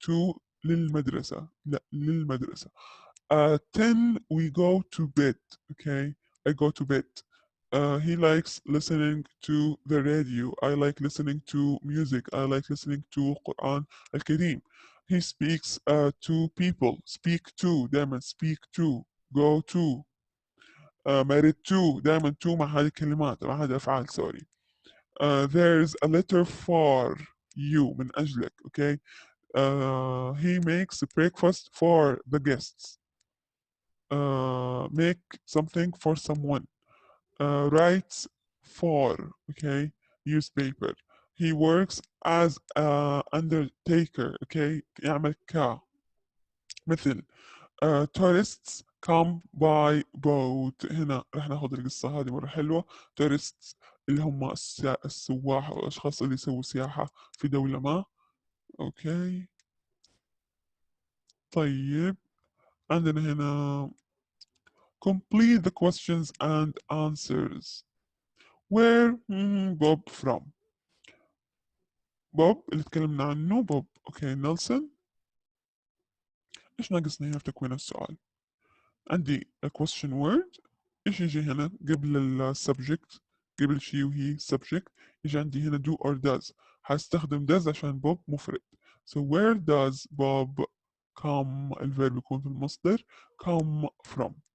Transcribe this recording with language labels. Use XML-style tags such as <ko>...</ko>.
<en>to</en> <ar>للمدرسة. لا للمدرسة.</ar> <en>10 we go to bed. Okay, I go to bed. He likes listening to the radio. I like listening to music. I like listening to Quran al-Kareem. He speaks to people. Speak to</en> <ar>دائما</ar> <en>speak to. go to. married to</en> <ar>دائما to مع هذه الكلمات مع هذه الأفعال sorry.</ar> <en>There's a letter for you</en> <ar>من أجلك.</ar> <en>Okay. He makes breakfast for the guests. Make something for someone. Writes for. Okay. Newspaper. He works as a undertaker. Okay.</en> <ar>يعمل مثل</ar> <en>tourists come by boat.</en> <ar>هنا رح ناخذ القصة هذه مرة حلوة. tourists اللي هم السواح أو الأشخاص اللي يسووا سياحة في دولة ما. أوكي. طيب عندنا هنا</ar> <en>complete the questions and answers. Where Bob from.</en> <ar>بوب اللي تكلمنا عنه بوب. اوكي نيلسون. ايش ناقصني هنا في تكوين السؤال؟ عندي</ar> <en>a question word.</en> <ar>ايش يجي هنا قبل ال subject؟ قبل شي وهي subject يجي عندي هنا</ar> <en>do or does.</en> <ar>هستخدم does عشان بوب مفرد.</ar> <en>So where does Bob come؟</en> <ar>الفيرب يكون في المصدر</ar> <en>come from.</en>